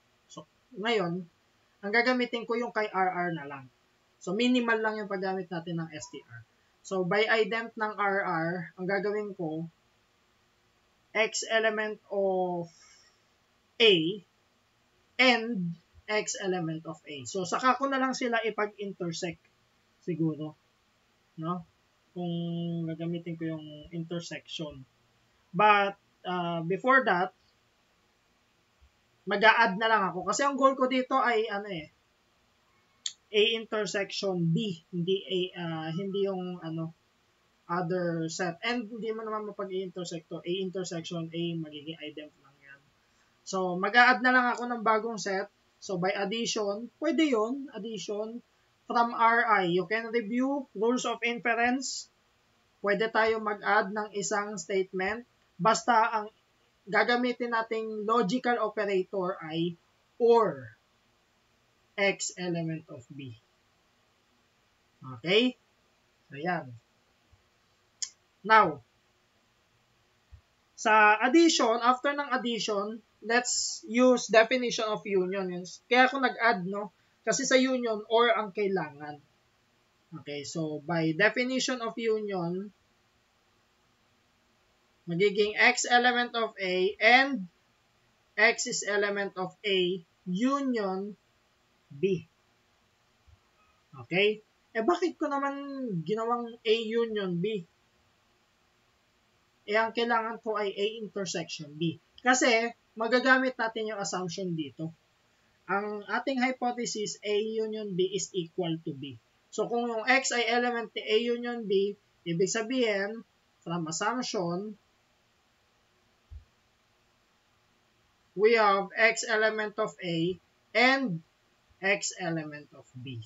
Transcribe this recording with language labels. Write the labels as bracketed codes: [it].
[tl] So, ngayon, ang gagamitin ko yung kay RR na lang. So, minimal lang yung paggamit natin ng STR. [en] So, by ident ng RR, [tl] ang gagawin ko, [en] X element of A and X element of A. [tl] So, saka ko na lang sila ipag-intersect siguro, no? Kung gagamitin ko yung intersection. But, before that, mag-a-add na lang ako. Kasi ang goal ko dito ay, A intersection B. Hindi yung, other set. And hindi mo naman mapag-i-intersect to. A intersection A, magiging idem lang yan. So, mag-a-add na lang ako ng bagong set. [en] So, by addition, [tl] pwede yun, [en] addition from Ri. You can review rules of inference. [tl] Pwede tayo mag-add ng isang statement. Basta ang gagamitin nating [en] logical operator ay or X element of B. Okay? So, yan. Now, sa addition, after ng addition, let's use definition of union. [tl] Kaya ako nag-add, no? Kasi sa union, or ang kailangan. [en] Okay, so by definition of union, magiging X element of A and X is element of A union B. [tl] Okay? Bakit ko naman ginawang A union B? Ang kailangan ko ay A intersection B. Kasi, magagamit natin yung assumption dito. Ang ating [en] hypothesis, A union B is equal to B. So, kung yung X ay element ni A union B, [tl] ibig sabihin, [en] from assumption, we have X element of A and X element of B.